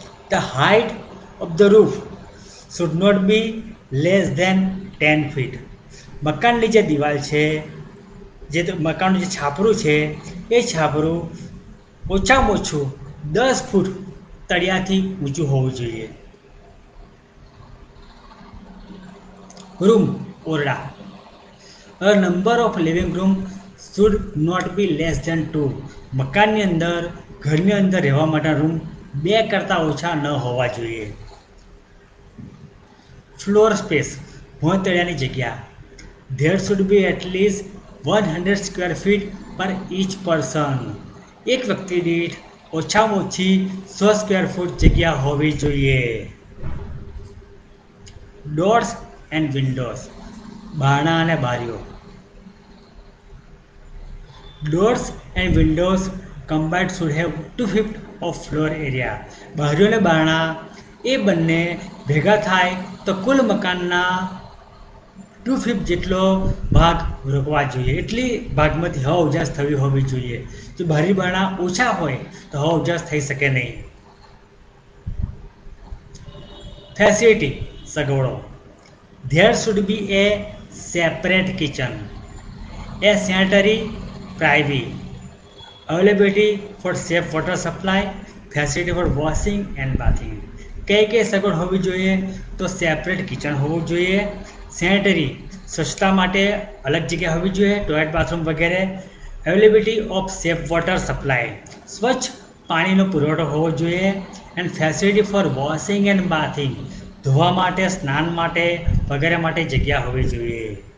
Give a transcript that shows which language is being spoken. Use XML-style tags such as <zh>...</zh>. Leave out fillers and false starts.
<en>The height of the roof should not be less than 10 feet.</en> <gu>મકાનની જે દિવાલ છે, જે મકાનનું જે છાપરું છે, એ છાપરું ઓછામાં ઓછું 10 ફૂટ તળિયાથી ઊંચું હોવું જોઈએ.</gu> <en>Room ઓરડા. Number of living room should not be less than 2.</en> <gu>મકાનની અંદર, ઘરની અંદર રહેવા માટેના રૂમ 2 કરતાં ઓછા ન હોવા જોઈએ.</gu> <en>floor space,</en> <gu>ભોંયતળિયાની જગ્યા.</gu> <en>There should be at least 100 square feet per each person.</en> <gu>એક વ્યક્તિ દીઠ ઓછામાં ઓછી 100 સ્ક્વેર ફૂટ જગ્યા હોવી જોઈએ.</gu> <en>doors and windows,</en> <gu>બારણા અને બારીઓ.</gu> <en>Doors and windows combined should have 2/5 of floor area.</en> <gu>બારીઓ અને બારણા એ બંને ભેગા થાય તો કુલ મકાનના 2/5 જેટલો ભાગ રોકવા જોઈએ. એટલી ભાગમાંથી હવા ઉજાસ થવી હોવી જોઈએ. જો બારી બારણા ઓછા હોય તો હવા ઉજાસ થઈ શકે નહીં. ફેસિલિટી, સગવડો.</gu> <en>There should be a separate kitchen, a sanitary privy, availability for safe water supply, facility for washing and bathing.</en> <gu>કઈ સગવડ હોવી જોઈએ? તો સેપરેટ કિચન હોવું જોઈએ, સેનેટરી સ્વચ્છતા માટે અલગ જગ્યા હોવી જોઈએ, ટોયલેટ બાથરૂમ વગેરે,</gu> <en>availability of safe water supply</en> <gu>સ્વચ્છ પાણીનો પુરવઠો હોવો જોઈએ,</gu> <en>and facility for washing and bathing</en> <gu>ધોવા માટે, સ્નાન માટે વગેરે માટે જગ્યા હોવી જોઈએ.</gu>